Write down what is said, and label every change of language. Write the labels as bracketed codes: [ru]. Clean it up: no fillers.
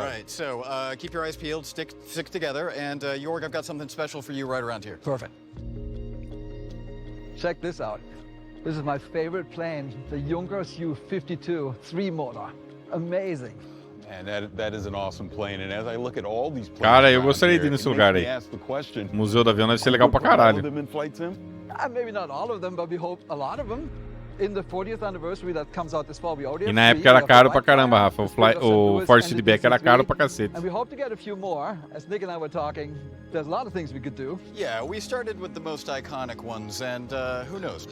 [en] All right, so keep your eyes peeled, stick together, and Jorg, I've got something special for you right around here. Perfect. Check this out. This is my favorite plane, the Junkers Ju-52 3-motor. Amazing. And that is an awesome plane. And as I look at all these planes, [pt] cara, eu gostaria de ir nesse lugar aí. O Museu do Avião deve ser legal pra caralho. [en] Maybe not all of them, but we hope a lot of them. In the 40th anniversary that comes out this fall, we already [pt] E na época era caro pra caramba, Rafa. O Force Feedback era caro pra cacete. [en] And we hope to get a few more. As Nick and I were talking, there's a lot of things we could do. Yeah, we started with the most iconic ones, and who knows?